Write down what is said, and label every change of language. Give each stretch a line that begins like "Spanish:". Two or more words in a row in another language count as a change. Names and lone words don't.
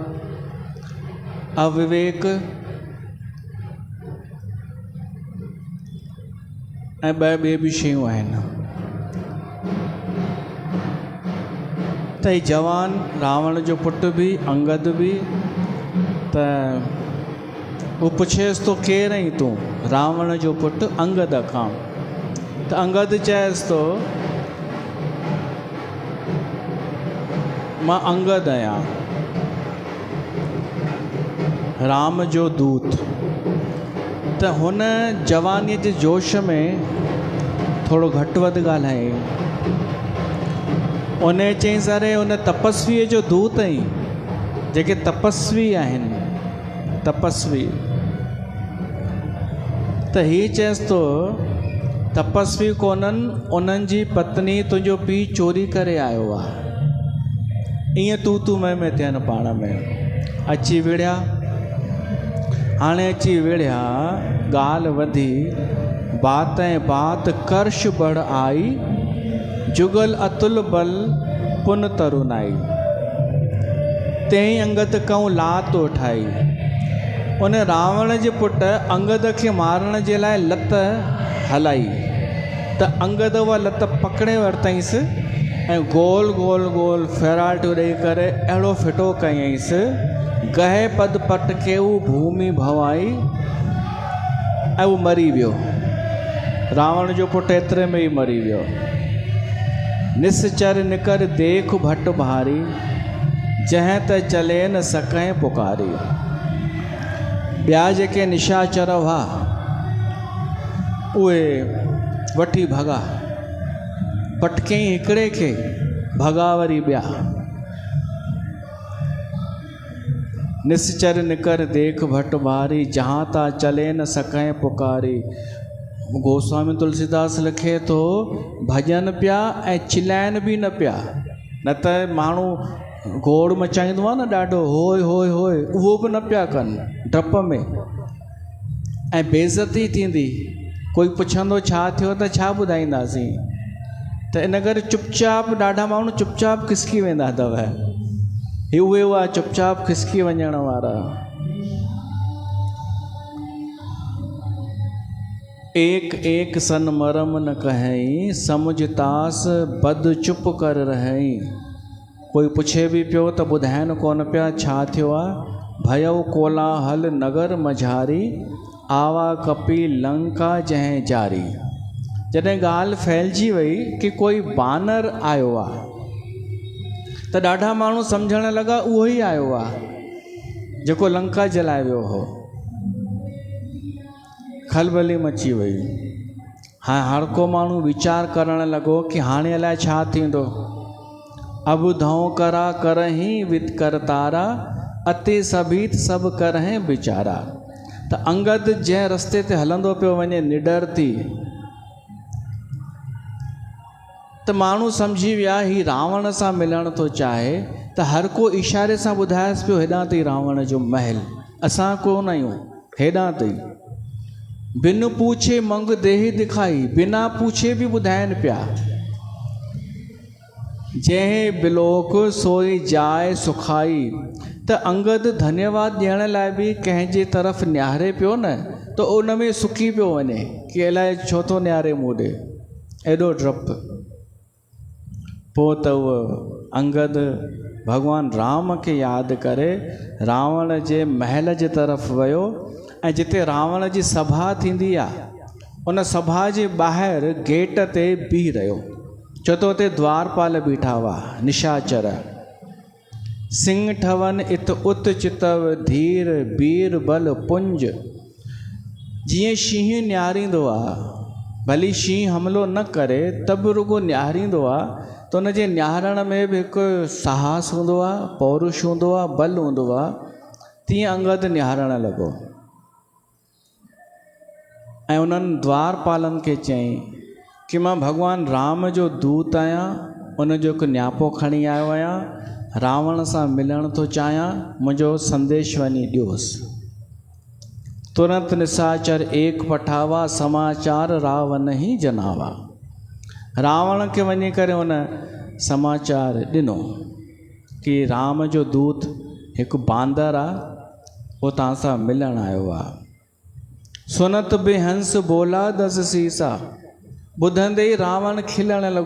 Sindhi: अविवेक ऐं ॿिए बि शयूं आहिनि। त ही जवान रावण जो पुटु बि, अंगद बि, त वो पुछेसि तो केरु आहीं तूं? रावण जो पुटु अंगद खां। त अंगद चएसि तो मां अंगद आहियां, राम जो दूत। त हुन जवानीअ जे जोश में थोरो घटि वधि ॻाल्हायईं। उन चई सरे उन तपस्वीअ जो दूत आहीं, जेके तपस्वी आहिनि, तपस्वी। त हीअ चएसि तो तपस्वी कोन्हनि, उन्हनि जी पत्नी तुंहिंजो पीउ चोरी करे आयो आहे। ईअं तू मैं थियनि पाण में। अची विड़िया, हाणे अची विड़िया, ॻाल्हि वधी,
Awadhi: बात ऐं बात कर्ष बढ़ आई, जुगल अतुल बल पुन तरुणाई। तेई अंगद कहूं लात उठाई।
Sindhi: उन रावण जे पुट अंगद खे मारण जे लाइ लत हलाई, त अंगद उहा लत पकड़े वरितईंसि ऐं गोल गोल गोल फेराटियूं ॾेई करे अहिड़ो फिटो कयईंसि,
Awadhi: गहे पद पट के हू भूमि भवाई
Sindhi: ऐं उहो मरी वियो। रावण जो पुटु एतिरे में ई मरी वियो।
Awadhi: निसचर निकर देख भट भारी, जंहिं त चले न सकें पुकारी।
Sindhi: ॿिया जेके निशाचर हुआ उहे वठी भॻा, पटकई हिकिड़े खे, भॻा वरी ॿिया।
Awadhi: निश्चर निकर देख भट भारी, जहाँ ता चले न सकें पुकारी।
Sindhi: गोस्वामी तुलसीदास लिखे तो भजन पिया ऐं चिलाइन बि न पिया, न त माण्हू गोड़ मचाईंदो आहे न ॾाढो होय होय होय, उहो बि न पिया कनि डप में। ऐं बेइज़ती थींदी, कोई पुछंदो छा थियो त छा ॿुधाईंदासीं, त इन करे चुपचाप ॾाढा माण्हू चुपचाप खिसकी वेंदा अथव। हे उहे हुआ चुपचाप खिसकी वञण वारा।
Awadhi: एक एक सन मरम न कहें, समुझतास बद चुप कर रहे।
Sindhi: कोई पुछे भी पियो त ॿुधाइनि कोन पिया छा थियो आहे।
Awadhi: भयो कोलाहल नगर मझारी, आवा कपी लंका जंहिं जारी।
Sindhi: जॾहिं ॻाल्हि फैलिजी वई कि कोई बानर आयो आहे त ॾाढा माण्हू सम्झण लॻा उहो ई आयो आहे जेको लंका जलाए वियो हो। खलबली मची वई। हाँ, हर को माण्हू वीचार करण लॻो कि हाणे अलाए छा थींदो।
Awadhi: अब धौं करा करहीं विद करतारा, अति सभीत सभु करहीं बेचारा।
Sindhi: त अंगद जंहिं रस्ते ते हलंदो पियो वञे निडर थी, त माण्हू सम्झी विया ही रावण सां मिलण थो चाहे, त हर को इशारे सां ॿुधाएसि पियो हेॾां अथई रावण जो महल, असां कोन आहियूं, हेॾां अथई।
Awadhi: बिन पूछे मंग देह दिखाई,
Sindhi: बिना पूछे भी ॿुधाइनि पिया।
Awadhi: जंहिं बिलोक सोई जाए सुखाई।
Sindhi: त अंगद धन्यवाद ॾियण लाइ बि कंहिंजे तरफ़ निहारे पियो न, त उन में सुकी पियो वञे कि अलाए छो थो निहारे मूं ॾे, एॾो डपु। पोइ त उहो अंगद भॻवान राम खे यादि करे रावण जे महल जे तरफ़ वियो, ऐं जिते रावण जी सभा थींदी आहे उन सभा जे ॿाहिरि गेट ते बीह रहियो। छो त उते द्वारपाल बीठा हुआ, निशाचर।
Awadhi: सिंह ठवन इत उत चितव, धीर बीर बल पुंज।
Sindhi: जीअं शींहं निहारींदो आहे, भली शींहं हमिलो न करे त बि रुॻो निहारींदो आहे, त उन जे निहारण में बि हिकु साहस हूंदो आहे, पौरुष हूंदो आहे, बल हूंदो आहे। तीअं अंगद निहारण लॻो ऐं उन्हनि द्वारपालनि खे चयईं कि मां भॻवान राम जो दूत आहियां, उनजो हिकु न्यापो खणी आयो आहियां, रावण सां मिलण थो चाहियां, मुंहिंजो संदेश वञी ॾियोसि।
Awadhi: तुरंत निशाचर एक पठावा, समाचार रावण ही जनावा।
Sindhi: रावण खे वञी करे उन समाचार ॾिनो कि राम जो दूत हिकु बांदर आहे, उहो तव्हां सां मिलण आयो आहे।
Awadhi: सुनत बेहंस बोला दस सीसा।
Sindhi: ॿुधंदे ई रावण खिलण लॻो।